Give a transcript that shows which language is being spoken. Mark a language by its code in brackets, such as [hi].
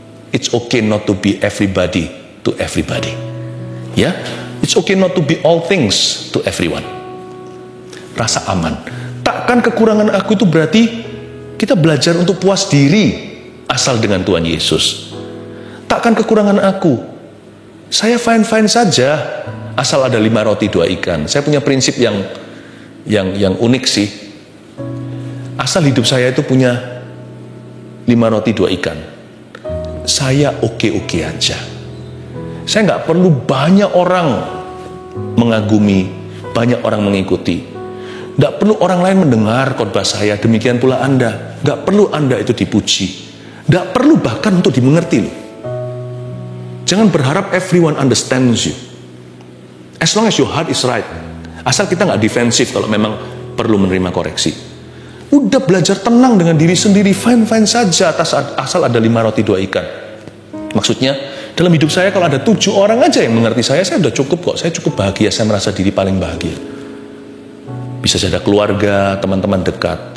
[en] It's okay not to be everybody to everybody. Ya, it's okay not to be all things to everyone. [id] Rasa aman. Takkan kekurangan aku itu berarti kita belajar untuk puas diri asal dengan Tuhan Yesus. Takkan kekurangan aku. Saya fine-fine saja asal ada 5 roti 2 ikan. Saya punya prinsip yang unik sih. Asal hidup saya itu punya 5 roti 2 ikan, saya oke-oke aja. Saya nggak perlu banyak orang mengagumi, banyak orang mengikuti. Nggak perlu orang lain mendengar khotbah saya, demikian pula Anda. Nggak perlu Anda itu dipuji. Nggak perlu bahkan untuk dimengerti. Jangan berharap [en] everyone understands you. As long as your heart is right. [id] Asal kita nggak defensif kalau memang perlu menerima koreksi. Udah belajar tenang dengan diri sendiri, fine-fine saja asal ada 5 roti 2 ikan. Maksudnya, dalam hidup saya kalau ada 7 orang aja yang mengerti saya udah cukup kok. Saya cukup bahagia, saya merasa diri paling bahagia. Bisa saja keluarga, teman-teman dekat.